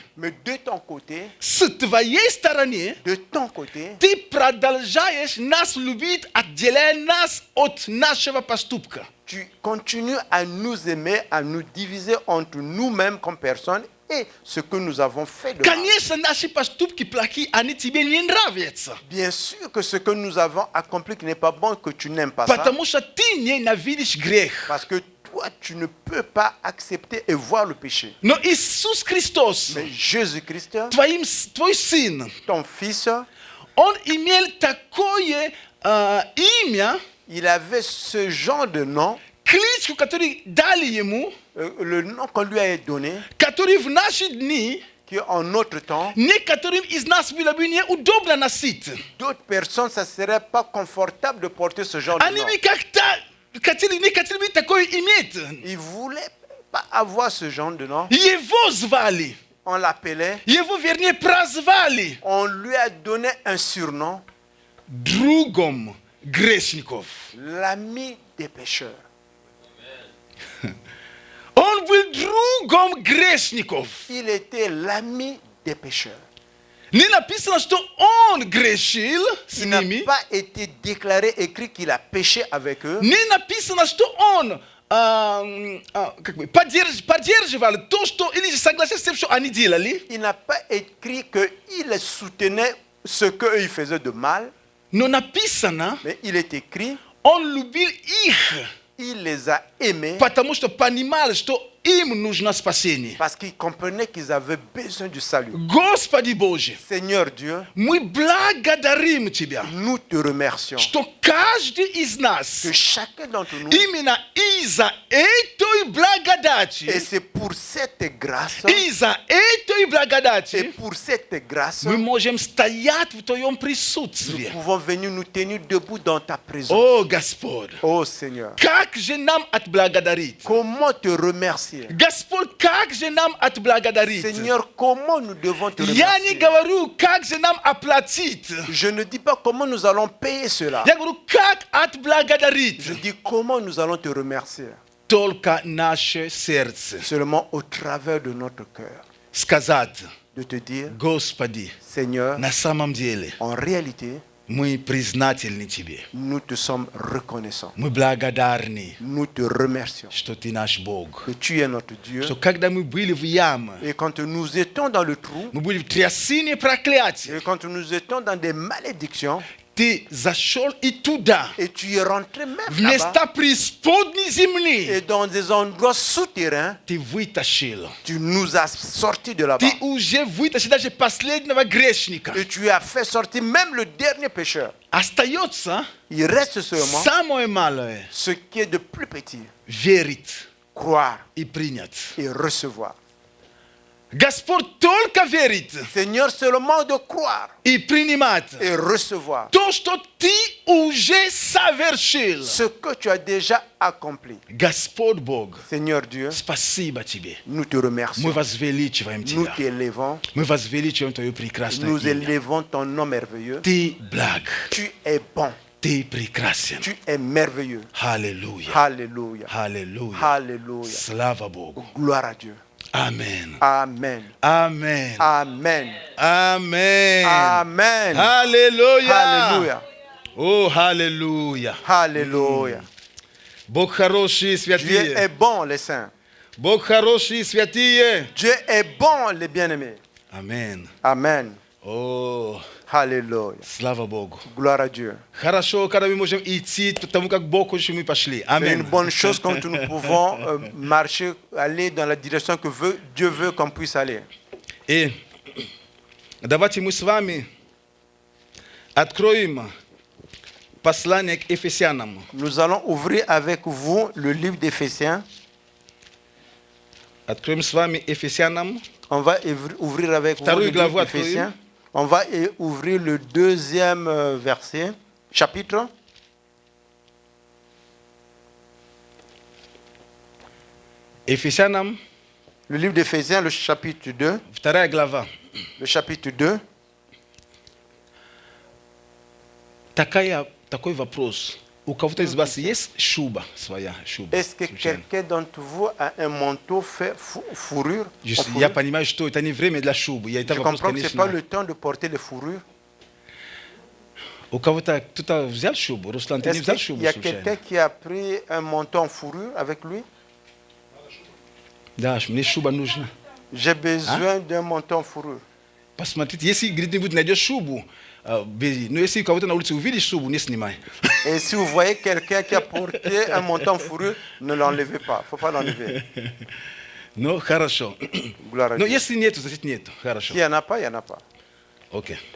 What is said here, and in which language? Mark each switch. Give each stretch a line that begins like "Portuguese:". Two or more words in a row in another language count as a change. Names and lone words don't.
French: mais de ton côté,
Russian: Ты продолжаешь нас любить, отделяя нас от нашего поступка.
French: tu continues à nous aimer, à nous diviser entre nous-mêmes comme personnes et ce que nous avons fait de mal.
Russian: Конечно, наши поступки плохие, они тебе не нравятся.
French: Bien sûr que ce que nous avons accompli qui n'est pas bon et que tu n'aimes pas ça,
Russian: Потому что ты ненавидишь грех.
French: parce que toi, tu ne peux pas accepter et voir le péché.
Russian: Но Иисус Христос,
French: Mais Jésus-Christ,
Russian: твой Сын,
French: ton Fils,
Russian: Он имел такое имя,
French: il avait ce genre de nom
Russian: кличку, который дали ему,
French: le nom qu'on lui a donné,
Russian: который в наши дни,
French: qui en notre temps,
Russian: некоторым из нас было бы неудобно носить.
French: d'autres personnes, ça ne serait pas confortable de porter ce genre de
Russian: Они
French: nom.
Russian: бы как-то хотели, не хотели бы такое иметь.
French: Ils ne voulaient pas avoir ce genre de nom.
Russian: Его звали,
French: On l'appelait,
Russian: его, вернее, прозвали
French: on lui a donné un surnom,
Russian: другом грешников.
French: l'ami des pécheurs.
Russian: Он был другом грешников.
French: Il était l'ami des pécheurs.
Russian: Не написано, что он грешил с
French: Il n'a
Russian: ними.
French: pas été déclaré, écrit qu'il a péché avec eux.
Russian: Не написано, что он поддерживал то, что или согласился с тем, что они делали.
French: Il n'a pas écrit qu'il soutenait ce qu'eux ils faisaient de mal,
Russian: Но написано,
French: mais il est écrit,
Russian: он любил их,
French: il les a aimés
Russian: потому что понимал, что им нужно спасение.
French: parce qu'il comprenait qu'ils avaient besoin du salut.
Russian: Господи Боже,
French: Seigneur Dieu,
Russian: мы благодарим Тебя,
French: nous te remercions
Russian: что каждый из нас
French: que chacun d'entre nous,
Russian: именно из-за этой
French: et
Russian: благодати,
French: c'est pour cette grâce,
Russian: из-за этой
French: et
Russian: благодати
French: pour cette grâce,
Russian: мы можем стоять в Твоем
French: nous
Russian: присутствии.
French: pouvons venir nous tenir debout dans ta présence.
Russian: О, Господь,
French: Oh Seigneur,
Russian: как же нам отблагодарить?
French: comment te remercier?
Russian: Господь, как же нам отблагодарить?
French: Seigneur, comment nous devons te
Russian: Я не
French: remercier?
Russian: говорю, как же нам оплатить.
French: Je ne dis pas comment nous allons payer cela.
Russian: Я говорю, как отблагодарить.
French: Je dis comment nous allons te remercier.
Russian: Только наше сердце.
French: Seulement au travers de notre cœur.
Russian: Сказать,
French: De te dire,
Russian: Господи,
French: Seigneur,
Russian: на самом деле
French: en réalité,
Russian: мы признательны Тебе.
French: nous te sommes reconnaissants.
Russian: Мы благодарны,
French: Nous te remercions
Russian: что Ты наш Бог.
French: que tu es notre Dieu.
Russian: Что когда мы были в яме,
French: Et quand nous étions dans le trou,
Russian: мы были в трясине проклятия,
French: et quand nous étions dans des malédictions,
Russian: Ты зашел и туда,
French: et tu es rentré même
Russian: в
French: là-bas,
Russian: места преисподней земли.
French: et dans des endroits souterrains,
Russian: Ты вытащил.
French: tu nous as sortis de là-bas.
Russian: Ты уже вытащил даже последнего грешника.
French: Et tu as fait sortir même le dernier pécheur.
Russian: Остается
French: Il reste seulement
Russian: самое малое.
French: ce qui est de plus petit.
Russian: Верить
French: Croire
Russian: и принять.
French: et recevoir.
Russian: Господь только верит
French: Seigneur, seulement de croire
Russian: и принимать
French: et recevoir
Russian: то, что ты уже совершил.
French: ce que tu as déjà accompli.
Russian: Господь Бог,
French: Seigneur Dieu,
Russian: спасибо Тебе.
French: nous te
Russian: Мы
French: remercions.
Russian: возвеличиваем
French: Nous
Russian: Тебя.
French: t'élevons.
Russian: Мы возвеличиваем Твое прекрасное
French: Nous
Russian: имя.
French: élevons ton nom merveilleux.
Russian: Ты благ.
French: Tu es bon.
Russian: Ты прекрасен.
French: Tu es merveilleux.
Russian: Аллилуйя.
French: Alléluia.
Russian: Аллилуйя.
French: Alléluia.
Russian: Слава Богу.
French: Gloire à Dieu. Amen. Amen. Amen. Amen. Amen. Amen.
Russian: Аллилуйя.
French: Alléluia.
Russian: О, аллилуйя.
French: Alléluia.
Russian: Бог хороший,
French: Dieu est
Russian: святые.
French: bon, les saints.
Russian: Бог хороший, святые.
French: Dieu est bon, les bien-aimés. Amen. Amen.
Russian: О,
French: Alléluia.
Russian: слава Богу.
French: Gloire à Dieu.
Russian: Хорошо, когда мы можем идти, потому как Бог хочет, мы пошли.
French: C'est une Amen. bonne chose quand nous pouvons marcher, aller dans la direction que Dieu veut qu'on puisse aller.
Russian: И давайте мы с вами откроем послание к Ефесянам.
French: Nous allons ouvrir avec vous le livre d'Éphésiens.
Russian: Откроем с вами Ефесянам.
French: On va ouvrir avec vous le livre
Russian: главу
French: d'Éphésiens. On va ouvrir le deuxième verset, chapitre.
Russian: Ефесянам,
French: Le livre d'Éphésiens, le chapitre 2.
Russian: вторая глава.
French: Le chapitre 2.
Russian: Такой вопрос. У кого-то из вас есть шуба своя? Шуба,
French: Est-ce que
Russian: случайно?
French: quelqu'un d'entre vous a un manteau fait fourrure? en
Russian: Я
French: fourrure?
Russian: понимаю, что это не время для шубы. Я это
French: Je
Russian: вопрос,
French: comprends que ce n'est
Russian: конечно.
French: pas le temps de porter les fourrures.
Russian: У кого-то кто-то взял шубу? Руслан, ты не
French: Est-ce
Russian: взял
French: qu'il
Russian: шубу
French: y a
Russian: случайно?
French: quelqu'un qui a pris un manteau en fourrure avec lui?
Russian: Да, мне шуба нужна.
French: J'ai besoin d'un manteau en fourrure.
Russian: Посмотрите, если где-нибудь найдешь шубу, бери. Но если у кого-то на улице увидишь шубу, не снимай.
French: Et si vous voyez quelqu'un qui a porté un manteau en fourrure, ne l'enlevez pas. Il ne faut pas l'enlever.
Russian: Ну, хорошо.
French: Gloire à
Russian: Но
French: Dieu.
Russian: если нету, значит нету. Хорошо.
French: S'il n'y en a pas, il n'y en a pas.
Russian: Окей.